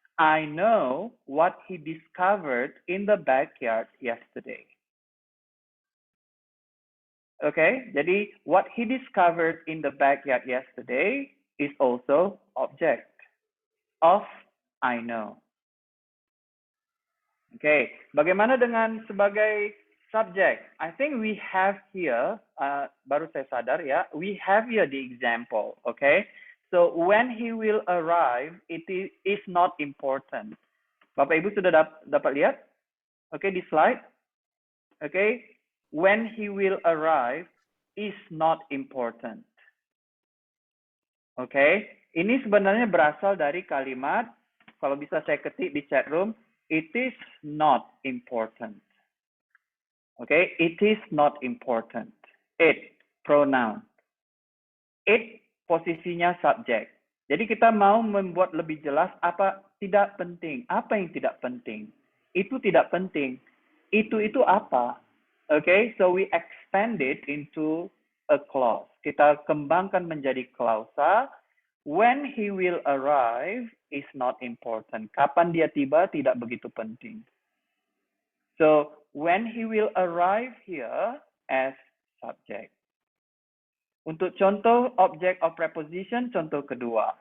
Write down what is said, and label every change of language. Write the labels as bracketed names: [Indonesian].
[English] I know what he discovered in the backyard yesterday. Okay, jadi what he discovered in the backyard yesterday is also object of I know. [Indonesian] Okay, bagaimana dengan sebagai subject? [English] I think we have here, [Indonesian] baru saya sadar ya, [English] we have here the example, okay? So when he will arrive, it is not important. [Indonesian] Bapak Ibu sudah dapat lihat? Okay, di slide. [English] Okay, when he will arrive is not important. [Indonesian] Okay, ini sebenarnya berasal dari kalimat, kalau bisa saya ketik di chat room, [English] it is not important. Okay, it is not important. It, pronoun. It, [Indonesian] posisinya subjek. Jadi kita mau membuat lebih jelas apa tidak penting. Apa yang tidak penting? Itu tidak penting. Itu apa? [English] Okay, so we expand it into a clause. [Indonesian] Kita kembangkan menjadi klausa. [English] When he will arrive is not important. [Indonesian] Kapan dia tiba tidak begitu penting. [English] So when he will arrive here as subject. [Indonesian] Untuk contoh object of preposition, contoh kedua.